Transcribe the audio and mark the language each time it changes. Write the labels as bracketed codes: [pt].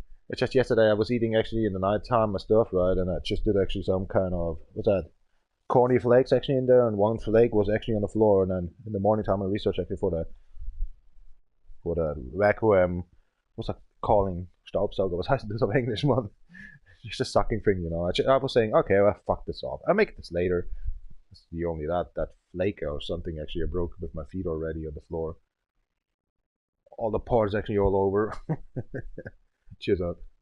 [en] It's just yesterday I was eating actually in the night time my stuff, right? And I just did actually some kind of, what's that? Corny flakes actually in there, and one flake was actually on the floor, and then in the morning time I researched actually for the vacuum, what's that calling? [de] Staubsauger, was heißt das auf Englisch, man? [en] Just a sucking thing, you know. I was saying, okay, well, fuck this off. I'll make this later. It's the only that flake or something actually I broke with my feet already on the floor. All the parts actually all over. Cheers out.